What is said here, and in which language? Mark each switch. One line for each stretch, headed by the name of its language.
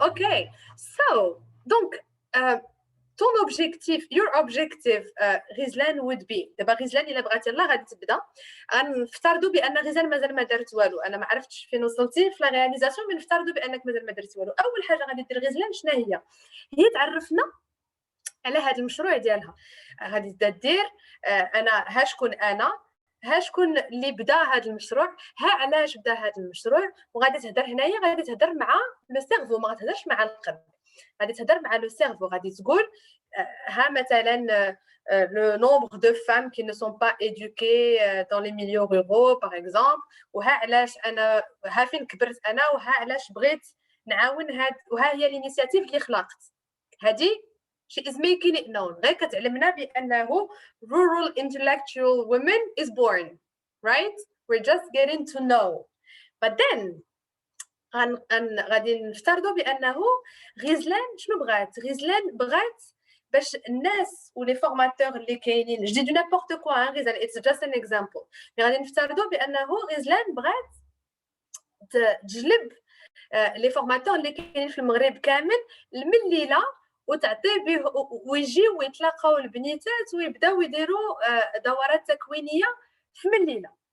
English: Okay, so
French: donc ton objectif,
English: your objective Ghizlane would be.
Arabic: دابا غزلان الا بغات يلاه غادي تبدا، غنفترضوا بان غزلان مازال ما دارت والو. انا ما عرفتش فين وصلتي في لا رياليزاسيون، من نفترضوا بانك مازال ما درتي والو. اول حاجه غادي دير غزلان شنو هي تعرفنا على هذا المشروع ديالها. غادي دير انا ها شكون اللي بدا هذا المشروع، ها علاش بدا هذا المشروع، وغادي تهضر هنايا غادي تهضر مع لو سيرفو، ما غتهضرش مع القلب، غادي تهضر مع لو سيرفو. غادي تقول ها مثلا
French: le nombre de femmes qui ne sont pas éduquées dans les milieux ruraux par exemple،
Arabic: وها علاش انا، ها فين كبرت انا، وها علاش بغيت نعاون هاد، وها هي الانيشيتيف اللي خلقت.
English: هذه she is making it known.
Arabic: غير كتعلمنا بأنه
English: rural intellectual women is born, right? We're just getting to know. But then
Arabic: غادي نفترضوا بأنه غزلان شنو بغات؟ غزلان بغات باش الناس ولي فورماتور اللي كاينين،
French: je dis du n'importe quoi hein
Arabic: غزلان،
English: it's just an example.
Arabic: غادي نفترضوا بأنه غزلان بغات تجلب لي فورماتور اللي كاينين في المغرب كامل من ليلة، وتعطي به ويجيو ويتلاقاو البنيتات ويبداو يديروا دورات تكوينيه في من ليله.